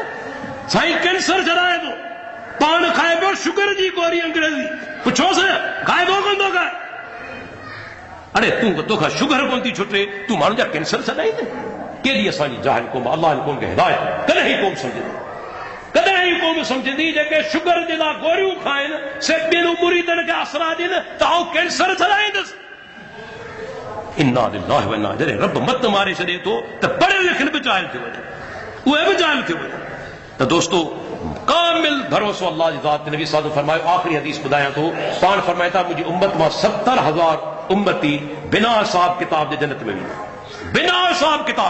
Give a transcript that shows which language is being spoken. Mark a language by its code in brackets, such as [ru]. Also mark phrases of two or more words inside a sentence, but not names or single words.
[sd] साईं कैंसर छॾाए थो, पाण खाए पियो शुगर जी गोरी अंग्रेज़ी, पुछोसि खाए थो कोन थो खाए, अड़े तूं तोखां शुगर कोन थी छुटे, तूं माण्हुनि जा कैंसर छॾाईंदे। केॾी असांजी जाहिल क़ौम, अल्लाह जी क़ौम खे हिदायत कॾहिं ई क़ौम सम्झंदी, कॾहिं ई क़ौम सम्झंदी जेके शुगर जे लाइ गोरियूं खाइनि, से ॿियनि मुरीदनि खे आसरा ॾियनि त आउं कैंसर छॾाईंदुसि। [ar] إنا لله وإنا إليه, [sd] रब मत मारे छॾे थो त पढ़ियल लिखियल बि जाहिल थी वञे, उहे बि जाहिल थी वञे। त दोस्तो, कामिल भरोसो अल्लाह जी ज़ात, नबी साहब फरमायो, आख़िरी हदीस ॿुधायां थो, पाण फरमाए था मुंहिंजी उम्मत मां 70,000 उम्मती बिना हिसाब किताब जे जन्नत में वेंदा, बिना हिसाब किताब।